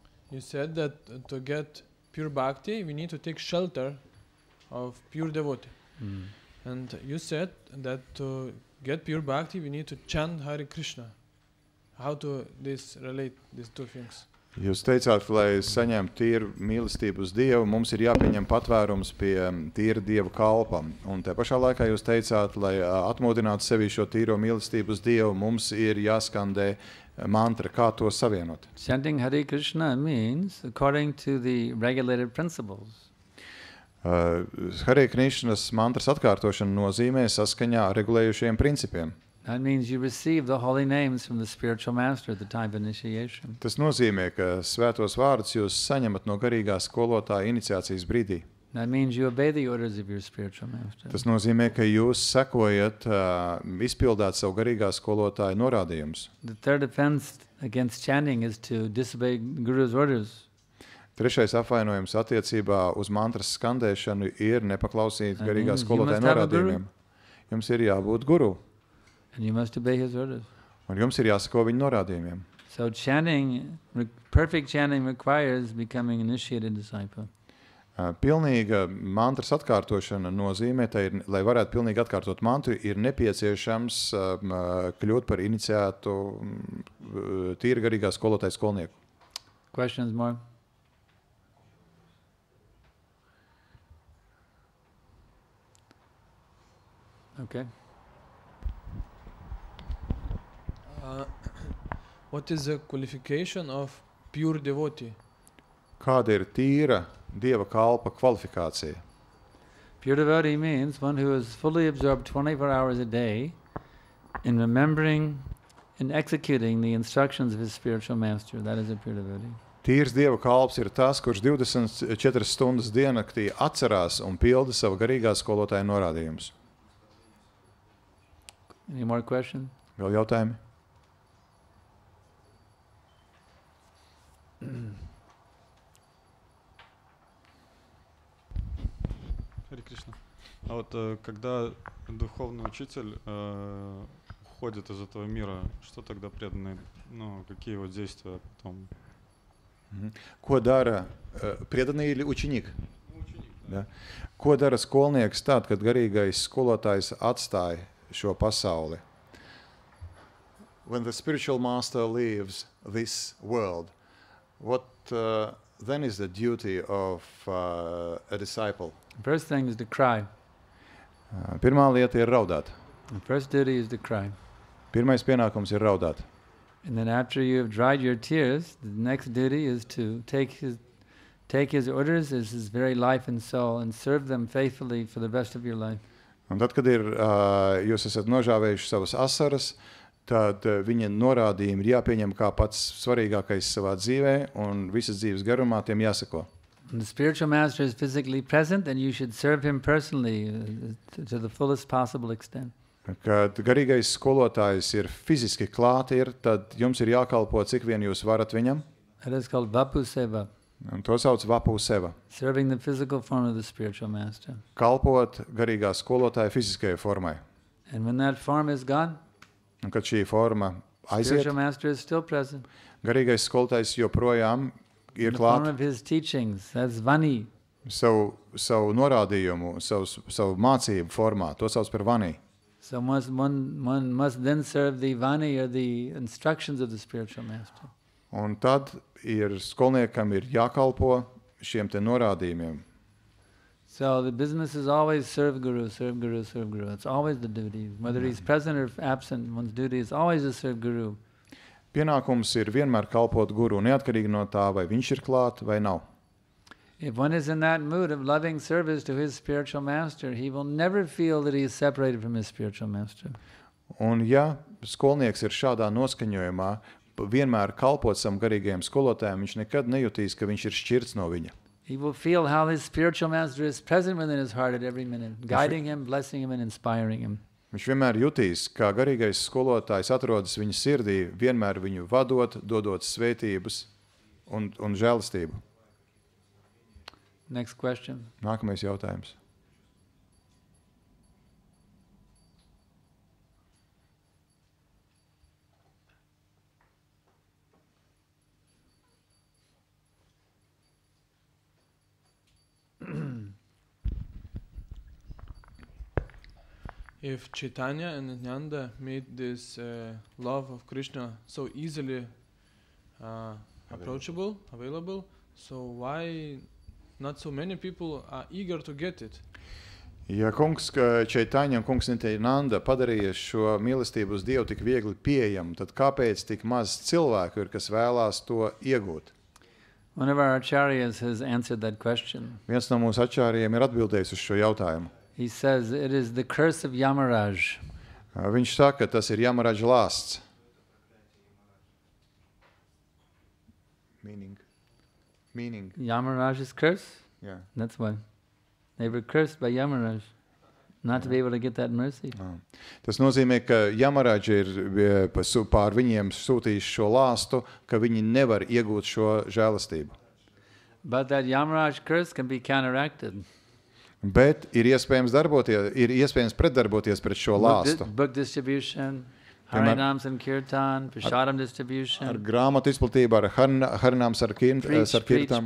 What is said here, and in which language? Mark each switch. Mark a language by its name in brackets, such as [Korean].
[English] You said that to get pure bhakti, we need to take shelter of pure devotee. And you said that to get pure bhakti, we need to chant Hare Krishna. How to this relate, these two things? [Latvian] Jūs teicāt, lai saņemtu tīru mīlestību uz Dievu, mums ir jāpieņem patvērums pie tīra Dieva kalpa. Un te pašā laikā jūs teicāt, lai atmodinātu sevi šo tīro mīlestību uz Dievu, mums ir jāskandē mantra, kā to savienot. [English] Chanting Hare Krishna means according to the regulated principles. [Latvian] Hare Krishnas mantras atkārtošana nozīmē saskaņā ar regulējušiem principiem. [English] That means you receive the holy names from the spiritual master at the time of initiation. [Latvian] Tas nozīmē, ka svētos vārdus jūs saņemat no garīgā skolotāja iniciācijas brīdī. [English] That means you obey the orders of your spiritual master. [Latvian] Tas nozīmē, ka jūs sekojat, izpildāt savu garīgā skolotāja norādījumus. [English] The third offense against chanting is to disobey Guru's orders. [Latvian] Trešais apvainojums attiecībā uz mantras skandēšanu ir nepaklausīt garīgā [English] means you [Latvian] skolotāja [English] must have a [Latvian] norādījumiem. Jums ir jābūt guru, [English] And you must obey his orders. [Latvian] un jums ir jāseko viņa norādījumiem. [English] So chanting, perfect chanting requires becoming an initiated disciple. [Latvian] Pilnīga mantras atkārtošana nozīmē, lai varētu pilnīgi atkārtot mantru, ir nepieciešams kļūt par iniciētu tīra garīgā skolotāja skolnieku. [English] Questions more? Okay. What is the qualification of pure devotee? [Latvian] Kāda ir tīra Dieva kalpa kvalifikācija. [English] Pure devotee means one who is fully absorbed 24 hours a day in remembering and executing the instructions of his spiritual master. That is a pure devotee. [Latvian] Tīrs Dieva kalps ir tas, kurš 24 stundas diennaktī atcerās un pilda savu garīgā skolotāja norādījumus. [English] Any more questions? [Latvian] Vēl jautājumi? [Russian] Харе Кришна. А вот когда духовный учитель уходит из этого мира, что тогда преданные, ну, какие вот действия потом? [Latvian] Ko dara predanī [Russian] или ученик? [Latvian] Ja. Ko dara skolnieks tad, kad garīgais skolotājs atstāja šo pasauli? [English] When the spiritual master leaves this world, what then is the duty of a disciple? First thing is to cry. [Latvian] Pirmā lieta ir raudāt. [English] The first duty is to cry. [Latvian] Pirmais pienākums ir raudāt. [English] And then after you have dried your tears, the next duty is to take his orders as his very life and soul and serve them faithfully for the rest of your life. [Latvian] Un tad, kad jūs esat nožāvējuši savas asaras, tad viņa norādījumi ir jāpieņem kā pats svarīgākais savā dzīvē un visas dzīves garumā tiem jāsako. [English] When the spiritual master is physically present, then you should serve him personally to the fullest possible extent. [Latvian] Kad garīgais skolotājs ir fiziski klāt, tad jums ir jākalpo, cik vien jūs varat viņam. [English] That is called vapu seva. [Latvian] Un to sauc vapu seva. [English] Serving the physical form of the spiritual master. [Latvian] Kalpot garīgā skolotāja fiziskajai formai. [English] And when that form is gone, [Latvian] un kad šī forma aiziet, [English] spiritual master is still present. [Latvian] Garīgais skolotājs joprojām ir [English] In the [Latvian] klāt. [English] form of his teachings, that's vani. [Latvian] Savu norādījumu, savu mācību formā, to sauc par vani. [English] So one must then serve the vani or the instructions of the spiritual master. [Latvian] Un tad skolniekam ir jākalpo šiem te norādījumiem. [English] So the business is always serve guru, serve guru, serve guru. It's always the duty. Whether he's present or absent, one's duty is always to serve guru. [Latvian] Pienākums ir vienmēr kalpot guru, neatkarīgi no tā, vai viņš ir klāt vai nav. [English] If one is in that mood of loving service to his spiritual master, he will never feel that he is separated from his spiritual master. [Latvian] Un ja skolnieks ir šādā noskaņojumā, vienmēr kalpot savam garīgajam skolotājam, viņš nekad nejutīs, ka viņš ir šķirts no viņa. [English] He will feel how his spiritual master is present within his heart at every minute, guiding him, blessing him, and inspiring him. [Latvian] Viņš vienmēr jutīs, kā garīgais skolotājs atrodas viņa sirdī, vienmēr viņu vadot, dodot svētības un žēlistību. [English] Next question. [Latvian] Nākamais jautājums. [English] If Chaitanya and Nityananda made this love of Krishna so easily approachable, available, so why not so many people are eager to get it? [Latvian] Ja kungs Chaitanya un kungs Nityananda padarīja šo mīlestību uz Dievu tik viegli pieejamu, tad kāpēc tik maz cilvēku ir, kas vēlās to iegūt? [English] One of our acharyas has answered that question. [Latvian] Viens no mūsu ačāriem ir atbildējis uz šo jautājumu. [English] He says it is the curse of Yamaraj. [Latvian] Viņš saka, tas ir Yamaraja lāsts. [English] Meaning. Yamaraj's curse? Yeah. That's why. They were cursed by Yamaraj, not to be able to get that mercy. [Latvian] Tas nozīmē, ka Yamaraja ir pār viņiem sūtījis šo lāstu, ka viņi nevar iegūt šo žēlastību. [English] But that Yamaraj curse can be counteracted. [Latvian] Bet ir iespējams pretdarboties pret šo lāstu. [English] Book distribution, Harinam Sankirtan, Prashadam distribution. [Latvian] Ar grāmatu izplatību, ar Harinam Sankirtan.